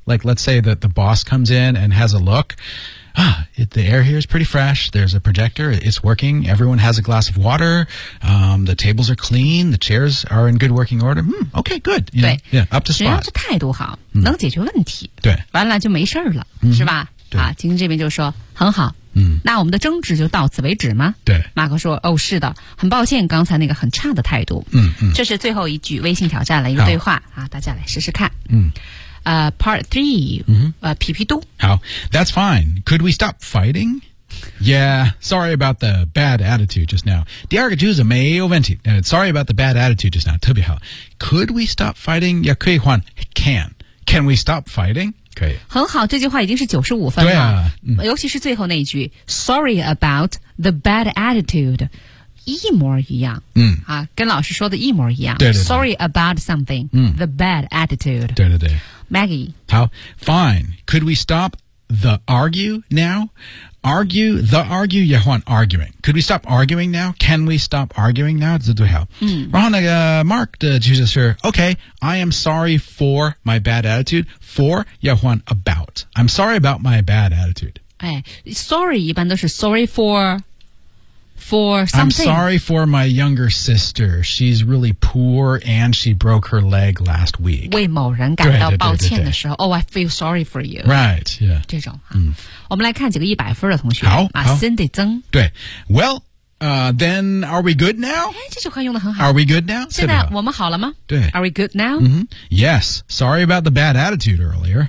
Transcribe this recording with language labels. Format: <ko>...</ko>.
<en>Like let's say that the boss comes in and has a look. The air here is pretty fresh. There's a projector. It's working. Everyone has a glass of water.、the tables are clean. The chairs are in good working order.、okay, good. You know, yeah, up to spot.</en> <zh>只要是态度好、能解决问题对完了就没事了、是吧对、金星这边就说很好、那我们的争执就到此为止吗对马克说哦，是的很抱歉刚才那个很差的态度、这是最后一句微信挑战了一个对话啊，大家来试试看嗯 part three,、皮皮嘟。</zh> <en>好 that's fine. Could we stop fighting? Yeah, sorry about the bad attitude just now.</en> <zh>第二个句子没有问题</zh> <en>sorry about the bad attitude just now,</en> <zh>特别好。</zh> <en>Could we stop fighting?</en> <zh>也可以换</zh> <en>can. Can we stop fighting? 可以。</en> <zh>很好这句话已经是95分了。对啊、尤其是最后那一句 sorry about the bad attitude. 一模一样、啊、跟老师说的一模一样对对对</zh> <en>Sorry about something、The bad attitude</en> <zh>对对对</zh> <en>Maggie 好 Fine Could we stop the argue now? Argue The argue 也换 arguing Could we stop arguing now? Can we stop arguing now?</en> <zh>这对好、然后那个</zh> <en>Mark</en> <zh>的句子是</zh> <en>OK I am sorry for my bad attitude For 也换 about I'm sorry about my bad attitude</en> <zh>哎 ，sorry 一般都是 sorry for something.</zh> <en>I'm sorry for my younger sister. She's really poor and she broke her leg last week. 为某人感到抱歉的时候 I feel sorry for you. Right, yeah.</en> <zh>这种、我们来看几个一百分的同学。好。 Cindy 曾。</zh> <en>对。Well,then are we good now?</en> <zh>这句话用得很好。</zh> <en>Are we good now?</en> <zh>现在我们好了吗？对。</zh> <en>Are we good now?、 Yes. Sorry about the bad attitude earlier.</en>